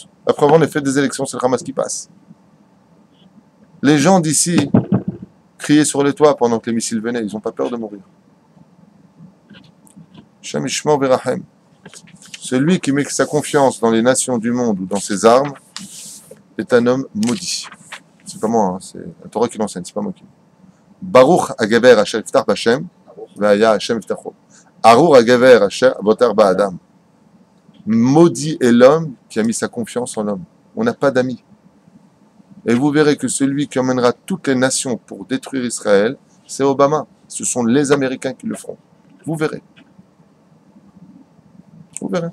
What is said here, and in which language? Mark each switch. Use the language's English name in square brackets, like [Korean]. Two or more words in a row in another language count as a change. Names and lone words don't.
[French] Après avoir fait des élections, c'est le Hamas qui passe. Les gens d'ici criaient sur les toits pendant que les missiles venaient. Ils n'ont pas peur de mourir. [Hebrew] השם ישמור ורחם. [French] Celui qui met sa confiance dans les nations du monde ou dans ses armes est un homme maudit. C'est pas moi, hein, c'est la Torah qui l'enseigne, c'est pas moi qui. [Hebrew] ברוך הגבר אשר יבטח בה', והיה ה' מבטחו. ארור הגבר אשר יבטח באדם. [French] Maudit est l'homme qui a mis sa confiance en l'homme. On n'a pas d'amis. Et vous verrez que celui qui emmènera toutes les nations pour détruire Israël, c'est Obama. Ce sont les Américains qui le feront. Vous verrez. Vous verrez.